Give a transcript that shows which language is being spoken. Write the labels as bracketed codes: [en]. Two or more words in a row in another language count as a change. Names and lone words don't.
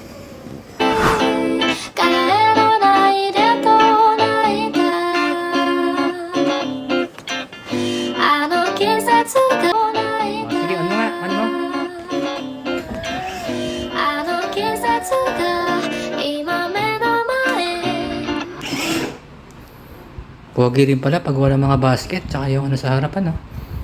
[ja] 帰らないでと泣いたあの季節が泣いた [tl] Sige, ano nga? Ano mo? [ja] あの季節が今目の前 [tl] Pogi rin pala pag wala mga basket tsaka yung ano sa harapan, no?